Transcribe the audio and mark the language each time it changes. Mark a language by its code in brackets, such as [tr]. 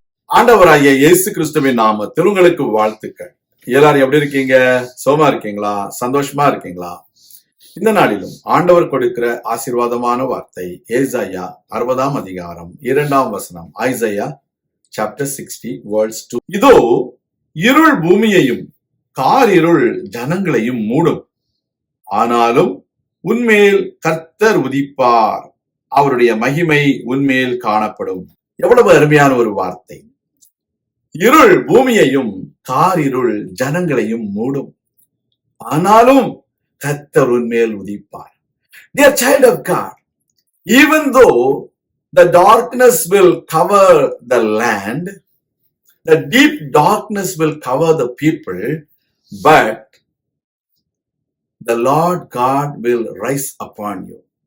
[ta] ஆண்டவராகிய இயேசு கிறிஸ்துவின் நாமத்தில் உங்களுக்கு வாழ்த்துக்கள். எல்லாரும் எப்படி இருக்கீங்க? சோமா இருக்கீங்களா? சந்தோஷமா இருக்கீங்களா? இந்த நாளிலும் ஆண்டவர் கொடுக்கிற ஆசீர்வாதமான வார்த்தை ஏசாயா 60ஆம் அதிகாரம் 2ஆம் வசனம். [en] Isaiah chapter 60 verse 2. [ta] இதோ இருள் பூமியையும் காரிருள் ஜனங்களையும் மூடும், ஆனாலும் உன்மேல் கர்த்தர் உதிப்பார், அவருடைய மகிமை உன்மேல் காணப்படும். எவ்வளவு அருமையான ஒரு வார்த்தை! இருள் பூமியையும் காரிருள் ஜனங்களையும் மூடும், ஆனாலும் கர்த்தர் உன்மேல் உதிப்பார். [en] Dear child of God, even though the darkness will cover the land, the deep darkness will cover the people, but the Lord God will rise upon you.